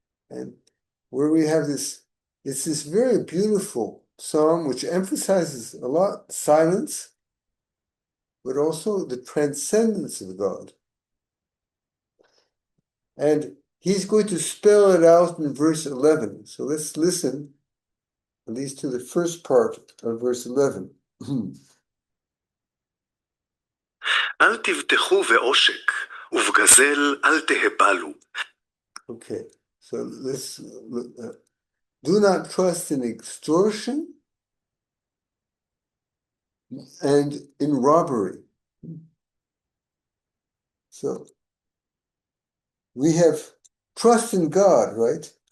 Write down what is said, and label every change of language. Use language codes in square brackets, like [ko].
[en] And where we have this, it's this very beautiful psalm which emphasizes a lot silence, but also the transcendence of God. And he's going to spell it out in verse 11. So let's listen, at least to the first part of verse 11. [he] אל תבטחו בעושק, ובגזל אל תהבלו. [en] Okay, so let's do not trust in extortion and in robbery. So we have trust in God, right?